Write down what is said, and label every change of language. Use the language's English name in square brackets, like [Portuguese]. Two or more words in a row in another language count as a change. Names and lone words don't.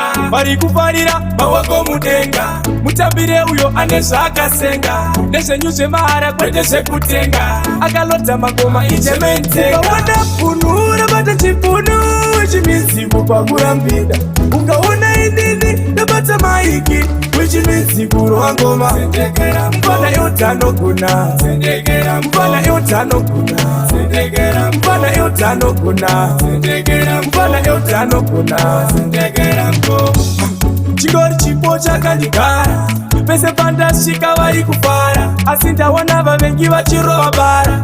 [Shona] Vari kufarira mawoko mudenga. Mutambire uyo ane zvaakasenga. Nezvenyu zvemahara kwete zvekutenga. Akalodza magoma ichementeka. Ukaona punu, unobata chipunu, [English] which means [Shona] kupakurambira. Ukaona inini, ndobata maiki, [English] which means [Shona] kurwa ngoma. Mfana yote anogona. Mfana, iwe utanogona. Mfana, iwe utanogona. Mfana, iwe utanogona. Chingori chipo chakandigara, pese pandasvika vari kufara, asi ndaona vavengi vachirova bara.